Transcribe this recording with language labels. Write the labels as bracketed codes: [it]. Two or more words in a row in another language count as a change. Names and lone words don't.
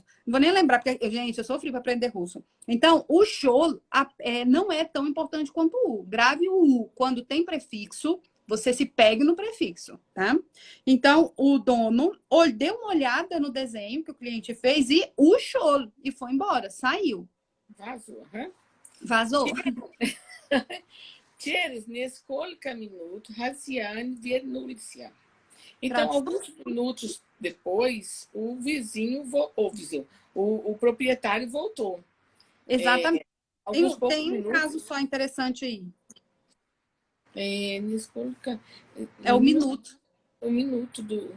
[pt] Não vou nem lembrar, porque, gente, eu sofri para aprender russo. Então, o show não é tão importante quanto o U. Grave o U quando tem prefixo, você se pegue no prefixo, tá? Então, o dono deu uma olhada no desenho que o cliente fez e show e foi embora, saiu. Vazou. Uhum. Vazou. [ru] Через несколько минут хозяин вернулся. [pt] Então, Tradução. alguns minutos depois, o proprietário voltou. Exatamente. Alguns poucos Tem um minutos. caso só interessante aí. [ru] Несколько [pt] É o minutos, minuto. o minuto do